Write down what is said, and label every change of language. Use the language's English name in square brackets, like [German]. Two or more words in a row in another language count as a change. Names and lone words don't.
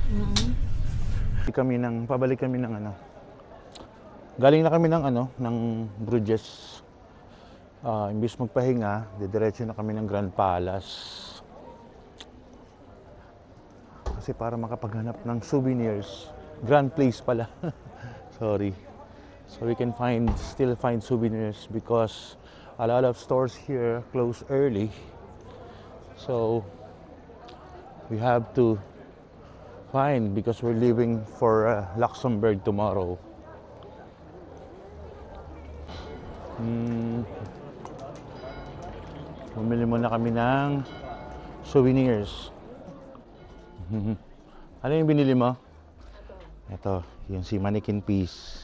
[Filipino] Pabalik kami ng ano. Galing na kami ng ano, ng Bruges. Imbis magpahinga, didiretso na kami ng Grand Palace. Kasi para makapaghanap ng souvenirs. Grand Place pala. Sorry. [English] So we can still find souvenirs because a lot of stores here close early. So we have to find because we're leaving for Luxembourg tomorrow. [Filipino] Bumili muna kami ng souvenirs. Ano yung binili mo? Ito, yung si mannequin piece.